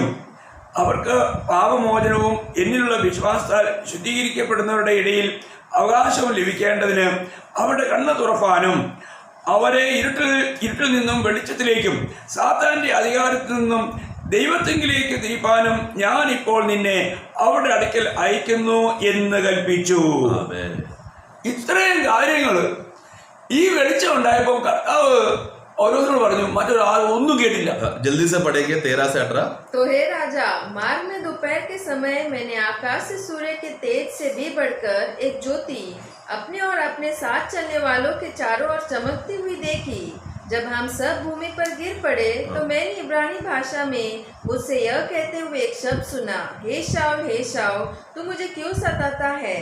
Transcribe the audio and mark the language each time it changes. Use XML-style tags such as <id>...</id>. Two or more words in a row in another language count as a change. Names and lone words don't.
<ml>അവർക്ക് പാപമോചനവും എന്നിലുള്ള വിശ്വാസത്താൽ ശുദ്ധീകരിക്കപ്പെടുന്നവരുടെ ഇടയിൽ അവകാശവും ലഭിക്കേണ്ടതിന് അവരുടെ കണ്ണ് തുറപ്പാനും അവരെ ഇരുട്ടിൽ നിന്നും വെളിച്ചത്തിലേക്കും സാത്താന്റെ അധികാരത്തിൽ നിന്നും ദൈവത്തെങ്കിലേക്ക് തിരിപ്പാനും ഞാൻ ഇപ്പോൾ നിന്നെ അവരുടെ അടുക്കൽ അയക്കുന്നു എന്ന് കൽപ്പിച്ചു. ഇത്രയും കാര്യങ്ങൾ ഈ വെളിച്ചം ഉണ്ടായപ്പോൾ കർത്താവ് ഓരോരുത്തരോട് പറഞ്ഞു, മറ്റൊരാൾ ഒന്നും കേട്ടില്ല.</ml> <hi>जल्दी से पढ़ेंगे 13 से 18. तो हे राजा, मार्ग में दोपहर के समय मैंने आकाश से सूर्य के तेज से भी बढ़कर एक ज्योति अपने और अपने साथ चलने वालों के चारों ओर चमकती हुई देखी. जब हम सब भूमि पर गिर पड़े तो मैंने इब्रानी भाषा में मुझसे यह कहते हुए एक शब्द सुना, हे शाऊल, तू मुझे क्यों सताता है?</hi>